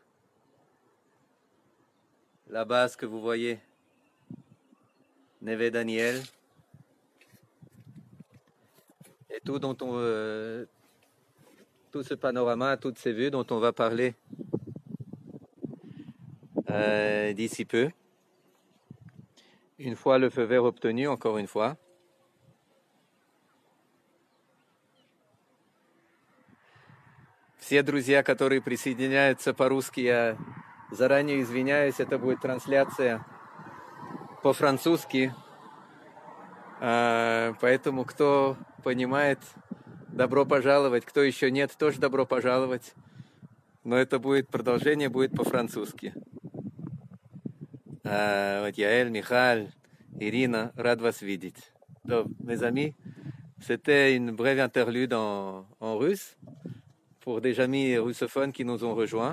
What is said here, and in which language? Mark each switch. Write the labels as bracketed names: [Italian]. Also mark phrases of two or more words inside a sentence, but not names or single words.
[French] Là-bas, ce que vous voyez, Neve Daniel, et tout ce panorama, toutes ces vues dont on va parler d'ici peu. Une fois le feu vert obtenu, encore une fois. [Russian] Все друзья, которые присоединяются по-русски, я заранее извиняюсь, это будет трансляция по-французски. Поэтому, кто понимает, добро пожаловать. Кто еще нет, тоже добро пожаловать. Но это будет продолжение, будет по-французски. Вот Яэль, Михаль, Ирина, рад вас видеть. [French] Donc, mes amis, c'était une brève interlude en russe pour des amis russophones qui nous ont rejoints.